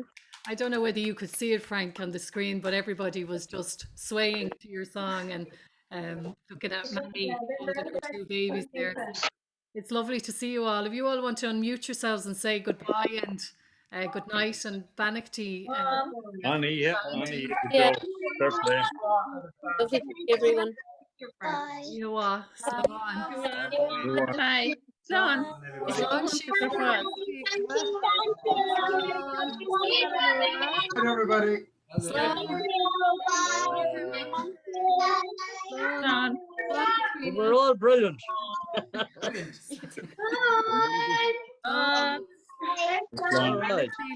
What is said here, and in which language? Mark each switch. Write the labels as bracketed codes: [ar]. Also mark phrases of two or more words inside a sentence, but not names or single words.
[en] I don't know whether you could see it, Frank, on the screen, but everybody was just swaying to your song and looking at Mammy holding her two babies there. It's lovely to see you all. If you all want to unmute yourselves and say goodbye and good night and Bannockty. Annie, yeah. Yeah. Fair play. Lovely to see everyone. You are. Slán. Bye. Slán. Slán. Good everybody. Slán. We're all brilliant. All right.